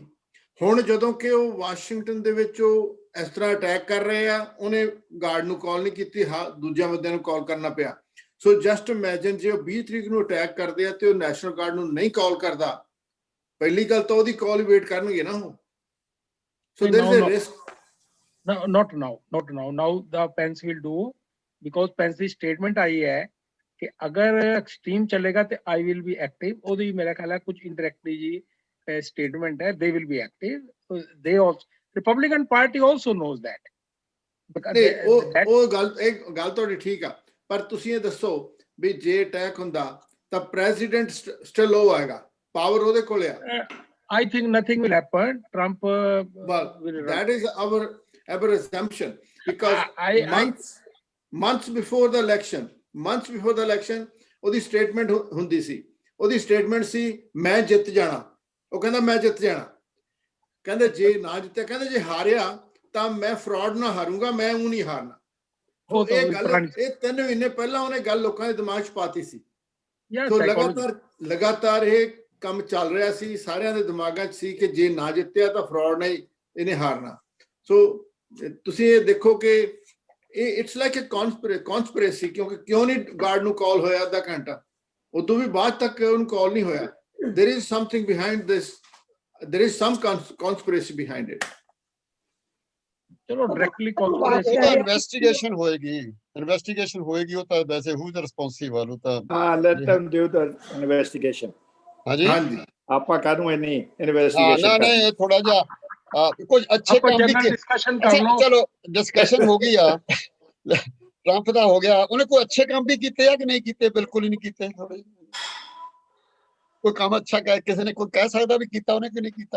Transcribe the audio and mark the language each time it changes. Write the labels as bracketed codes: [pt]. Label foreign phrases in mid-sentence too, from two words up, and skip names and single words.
[pa] ਹੁਣ ਜਦੋਂ ਕਿ ਉਹ ਵਾਸ਼ਿੰਗਟਨ ਦੇ ਵਿੱਚ ਉਹ ਇਸ ਤਰ੍ਹਾਂ ਅਟੈਕ ਕਰ ਰਹੇ ਆ, ਉਹਨੇ ਗਾਰਡ ਨੂੰ ਕਾਲ ਨਹੀਂ ਕੀਤੀ, ਦੂਜਿਆਂ ਬੰਦਿਆਂ ਨੂੰ ਕਾਲ ਕਰਨਾ ਪਿਆ। [en] so just imagine [pa] ਜੇ ਉਹ 20 ਤਰੀਕ ਨੂੰ ਅਟੈਕ ਕਰਦੇ ਆ ਤੇ ਉਹ ਨੈਸ਼ਨਲ ਗਾਰਡ ਨੂੰ ਨਹੀਂ ਕਾਲ ਕਰਦਾ, ਪਹਿਲੀ ਗੱਲ ਤਾਂ ਉਹਦੀ ਕਾਲ ਵੇਟ ਕਰਨਗੇ ਨਾ ਉਹ। [en] so there is a risk. not now the Pence will do, because Pence [pa] ਦੀ ਸਟੇਟਮੈਂਟ ਆਈ ਹੈ ਕਿ ਅਗਰ ਐਕਸਟ੍ਰੀਮ ਚੱਲੇਗਾ ਤੇ [en] I will be active। [pa] ਉਹਦੀ ਮੇਰਾ ਖਿਆਲ ਹੈ ਕੁਝ ਇੰਡਾਇਰੈਕਟਲੀ ਜੀ ਸਟੇਟਮੈਂਟ ਹੈ, [en] they will be active। they also, Republican Party also knows that। [pa] ਉਹ ਗੱਲ ਤੁਹਾਡੀ ਠੀਕ ਆ, ਪਰ ਤੁਸੀਂ ਇਹ ਦੱਸੋ ਵੀ ਜੇ ਅਟੈਕ ਹੁੰਦਾ ਤਾਂ ਪ੍ਰੈਜ਼ੀਡੈਂਟ ਸਟਿਲ ਉਹ ਆਏਗਾ, ਪਾਵਰ ਉਹਦੇ ਕੋਲ ਆ। [en] I think nothing will happen. Trump well, that is our assumption, because months before the election [pa] ਉਹਦੀ ਸਟੇਟਮੈਂਟ ਹੁੰਦੀ ਸੀ। ਉਹਦੀ ਸਟੇਟਮੈਂਟ ਸੀ ਮੈਂ ਜਿੱਤ ਜਾਣਾ। ਉਹ ਕਹਿੰਦਾ ਮੈਂ ਜਿੱਤ ਜਾਣਾ। ਕਹਿੰਦੇ ਜੇ ਨਾ ਜਿੱਤਿਆ, ਕਹਿੰਦੇ ਜੇ ਹਾਰਿਆ ਤਾਂ ਮੈਂ ਫਰਾਡ ਨਾ ਹਾਰੂੰਗਾ, ਮੈਂ ਉਹ ਨਹੀਂ ਹਾਰਨਾ। ਇਹ ਗੱਲ, ਇਹ 3 ਮਹੀਨੇ ਪਹਿਲਾਂ ਉਹਨੇ ਗੱਲ ਲੋਕਾਂ ਦੇ ਦਿਮਾਗ 'ਚ ਪਾਤੀ ਸੀ। ਜਾਂ ਸੋ ਸਾਈਕੋਲੋਜੀ ਲਗਾਤਾਰ ਇਹ ਕੰਮ ਚੱਲ ਰਿਹਾ ਸੀ, ਸਾਰਿਆਂ ਦੇ ਦਿਮਾਗਾਂ 'ਚ ਸੀ ਕਿ ਜੇ ਨਾ ਜਿੱਤਿਆ ਤਾਂ ਫਰਾਡ ਨੇ ਇਹਨੇ ਹਾਰਨਾ। ਸੋ ਤੁਸੀਂ ਇਹ ਦੇਖੋ ਕਿ ਇਹ [en] it's like a conspiracy, [pa] ਕਿਉਂਕਿ ਕਿਉਂ ਨਹੀਂ ਗਾਰਡ ਨੂੰ ਕਾਲ ਹੋਇਆ ਅੱਧਾ ਘੰਟਾ, ਉਦੋਂ ਵੀ ਬਾਅਦ ਤੱਕ ਉਹਨੂੰ ਕਾਲ ਨਹੀਂ ਹੋਇਆ। [en] there is something behind this, there is some conspiracy behind it. [pa] ਚਲੋ ਡਾਇਰੈਕਟਲੀ ਉਹ ਕਨਸਪੀਰੇਸੀ ਤਾਂ ਇਨਵੈਸਟੀਗੇਸ਼ਨ ਹੋਏਗੀ ਉਹ ਤਾਂ ਵੈਸੇ [en] who is responsible, [pa] ਉਹ ਤਾਂ [en] ਹਾਂ, ਲੈਟ them do the investigation. [pa] ਹਾਂਜੀ ਹਾਂਜੀ, ਆਪਾਂ ਕਾਹਨੂੰ ਇੰਨੀ ਹਾਂ ਇਨਵੈਸਟੀਗੇਸ਼ਨ ਨਹੀਂ ਥੋੜਾ ਜਿਹਾ ਕੁਝ ਅੱਛੇ ਆਪਾਂ ਕੰਮ ਵੀ [en] general discussion [pa] ਕਰ ਲਓ। ਚਲੋ ਡਿਸਕਸ਼ਨ ਹੋ ਗਈ ਆ, ਟਰੰਪ ਦਾ ਹੋ ਗਿਆ, ਉਹਨੇ ਕੋਈ ਅੱਛੇ ਕੰਮ ਵੀ ਕੀਤੇ ਆ ਕਿ ਨਹੀਂ ਕੀਤੇ? ਬਿਲਕੁਲ ਹੀ ਨਹੀਂ ਕੀਤੇ। ਥੋੜੇ ਕੋਈ ਕੰਮ ਅੱਛਾ ਕਿਸੇ ਨੇ ਕੋਈ ਕਹਿ ਸਕਦਾ ਵੀ ਕੀਤਾ ਉਹਨੇ ਕਿ ਨਹੀਂ ਕੀਤਾ?